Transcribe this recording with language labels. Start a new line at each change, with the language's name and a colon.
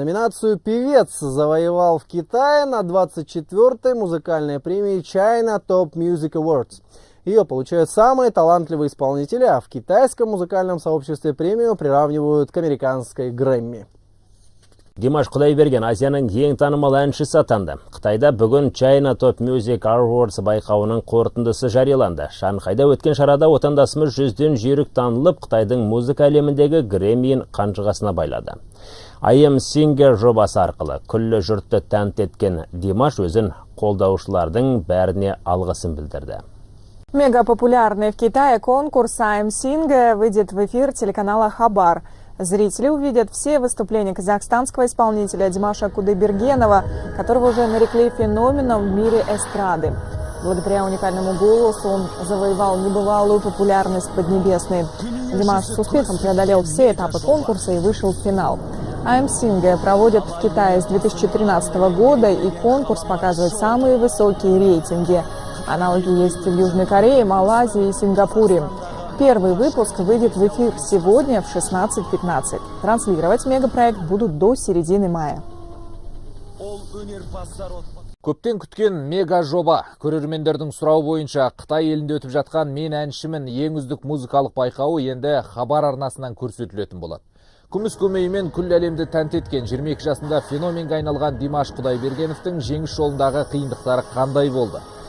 Russian: Номинацию «Певец» завоевал в Китае на 24-й музыкальной премии China Top Music Awards. Ее получают самые талантливые исполнители, а в китайском музыкальном сообществе премию приравнивают к американской Грэмми.
Kazakh: Димаш Кудайберген Азияның ең танымал әншісі атанды. Қытайда бүгін China Top Music Awards байқауының қорытындысы жарияланды. Шанхайда өткен шарада отандасымыз 100-ден жүйрік танылып, Қытайдың музыка әлеміндегі Грэммиін қанжығасына байлады. I Am Singer жобасы арқылы күллі жұртты тәнті еткен Димаш өзін қолдаушылардың бәріне алғысын білдірді.
Russian: Мегапопулярный в Китае конкурс I Am Singer выйдет в эфир телеканала Хабар. Зрители увидят все выступления казахстанского исполнителя Димаша Кудайбергенова, которого уже нарекли феноменом в мире эстрады. Благодаря уникальному голосу он завоевал небывалую популярность Поднебесной. Димаш с успехом преодолел все этапы конкурса и вышел в финал. I Am Singer проводят в Китае с 2013 года, и конкурс показывает самые высокие рейтинги. Аналоги есть в Южной Корее, Малайзии и Сингапуре. Первый выпуск выйдет в эфир сегодня в 16:15. Транслировать мегапроект будут до середины мая.
Kazakh: Көптен күткен мега жоба. Көрермендердің сұрауы бойынша Қытай елінде өтіп жатқан «Мен әншімін» ең үздік музыкалық байқауы енді Хабар арнасынан көрсетілетін болады. Күміс көмейімен күллі әлемді тәнті еткен 22 жасында феноменге айналған Димаш Кудайбергеновтың жеңіс жолындағы қиындықтары қандай болды?